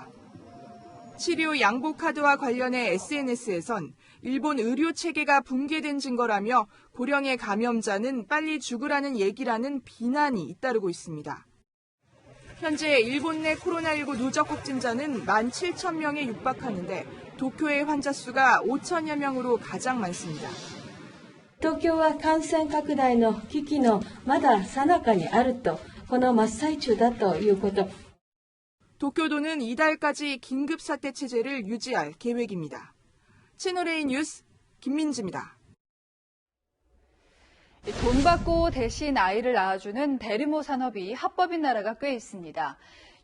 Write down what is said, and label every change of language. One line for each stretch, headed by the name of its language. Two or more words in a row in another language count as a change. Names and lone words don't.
Korean: 치료 양보카드와 관련해 SNS에선 일본 의료 체계가 붕괴된 증거라며 고령의 감염자는 빨리 죽으라는 얘기라는 비난이 잇따르고 있습니다. 현재 일본 내 코로나19 누적 확진자는 17,000명에 육박하는데 도쿄의 환자 수가 5천여 명으로 가장 많습니다.
Japanese: 東京は感染拡大の危機のまだ最中にあると、この真っ最中だということ。
Korean: 도쿄도는 이달까지 긴급사태 체제를 유지할 계획입니다. 채널A 뉴스 김민지입니다. 돈 받고 대신 아이를 낳아주는 대리모 산업이 합법인 나라가 꽤 있습니다.